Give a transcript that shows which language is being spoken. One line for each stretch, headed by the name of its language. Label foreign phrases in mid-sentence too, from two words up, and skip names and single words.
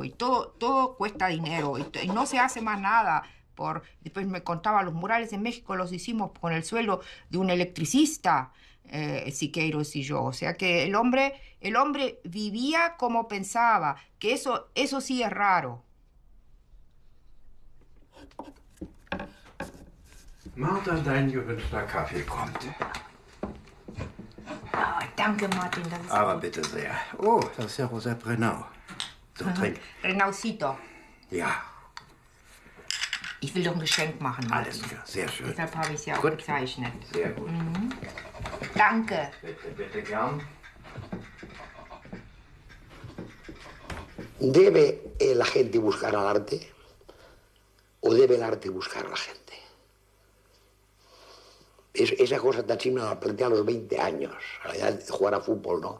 Spanish: Y todo cuesta dinero. Y no se hace más nada. Después me contaba, los murales en México los hicimos con el sueldo de un electricista, Siqueiros y yo. O sea que el hombre vivía como pensaba. Que eso sí es raro.
German: Martha, dein gewünschter Kaffee kommt. Oh, danke, Martin. Aber bitte sehr. Oh, das ist ja Josep Renaud. So, trink. Renaudcito. Ja. Ich will doch ein Geschenk machen, Martin. Alles klar, sehr schön. Deshalb habe ich es ja auch Gut. gezeichnet. Sehr gut. Danke. Bitte gern.
Spanish: ¿Debe la gente buscar al arte o debe el arte buscar a la gente? Esa cosa tan simple la planteé a los 20 años, a la edad de jugar a fútbol, ¿no?